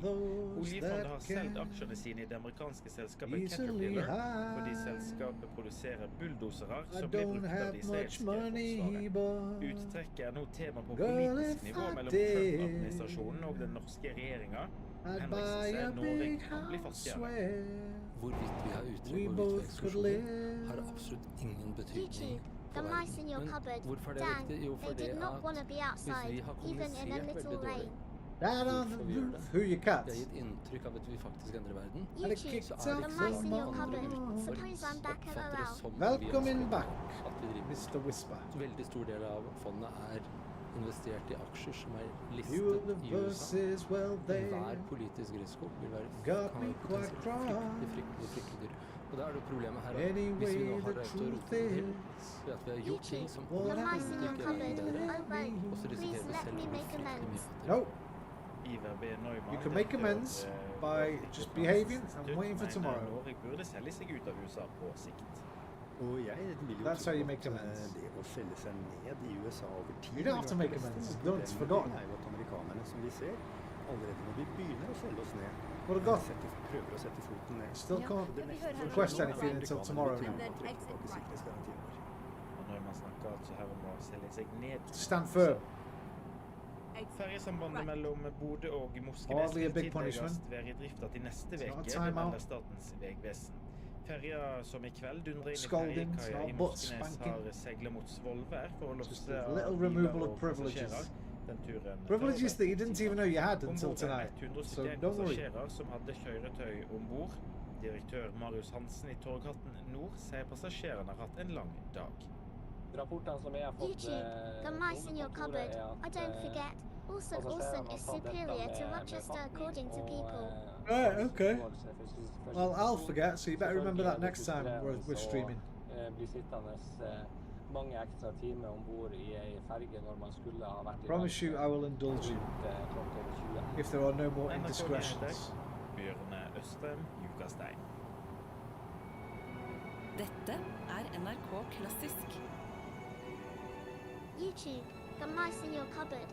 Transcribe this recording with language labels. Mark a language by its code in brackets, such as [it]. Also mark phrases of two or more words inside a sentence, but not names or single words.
[no] Oljefondet har selv aksjene sine i det amerikanske selskapet Caterpillar, fordi selskapet produserer bulldosere som blir brukt av de israelske forsvaret. Uttrekket er nå tema på politisk nivå mellom Trump-administrasjonen og den norske regjeringen. Henriksen sier Norge kan bli fattigere. Hvorvidt vi har uttrekk og hvorvidt vi eksklusjoner, har absolutt ingen betydning. [en] The mice in your cupboard, Dan, they did not want to be outside, even in a little rain. Dad on the roof, who you cut? [no] Det har gitt inntrykk av at vi faktisk endrer verden. [en] YouTube, the mice in your cupboard. Suppose I'm back LOL. Welcome back, Mr. Whisper. [no] Veldig stor del av fondet er investert i aksjer som er listet i USA. Hver politisk risiko vil være fryktelig dyr. Og da er det problemet her at hvis vi nå har det til å rote til, ved at vi har gjort ting som overhodet ikke er bedre, og så risikerer vi selv å bli fryktelig mye fattigere. [en] You can make amends by just behaving and waiting for tomorrow. [no] Norge burde selge seg ut av USA på sikt. Og jeg vil jo [en] That's how you make [no] tro at [en] amends. [no] det å selge seg ned i USA over tid [en] You don't have to make amends. Don't forget. [no] er jo at amerikanerne, som vi ser, allerede når vi begynner å selge oss ned, [en] What a god. [no] prøver å sette foten ned. [en] Still can't [no] Det neste som [en] request [no] skjer nå, [en] anything [no] er at [en] until [no] amerikanerne [en] tomorrow [no] vil [en] now. [no] tvinge å trekke tilbake sikkerhetsgarantien vår. Og når man snakker altså her om å selge seg ned. [en] Stand firm. [no] Ferjesambandet mellom Bodø og Moskenes [en] Hardly a [no] vil [en] big [no] tidligst [en] punishment. [no] være i drifta til neste [en] It's not a [no] veke, det [en] time out. [no] melder Statens vegvesen. Ferja som i kveld dundrer inn i [en] Scolding, [no] ferjekaia i [en] not butt [no] Moskenes [en] spanking. [no] har seglet mot Svolvær for å [en] Just [no] losse [en] a little [no] biler [en] removal [no] og [en] of privileges. [no] passasjerer. Den turen [en] Privileges that you didn't even know you had until [no] Ombord er [en] tonight. [no] 171 [en] So don't worry. [no] passasjerer som hadde kjøretøy ombord. Direktør Marius Hansen i Torghatten Nord sier passasjerene har hatt en lang dag. Rapportene som jeg har fått [en] YouTube, the mice in your cupboard. I don't forget. Olsen is superior to Rochester according to people. Right, okay. Well, I'll forget, so you better remember that next time we're streaming. [no] Blir sittende mange ekstra timer ombord i ei ferge når man skulle ha vært i [en] Promise you I will indulge you if there are no more indiscretions. [no] Bjørne Østrem, Jukastein. Dette er NRK Klassisk. [en] YouTube, the mice in your cupboard.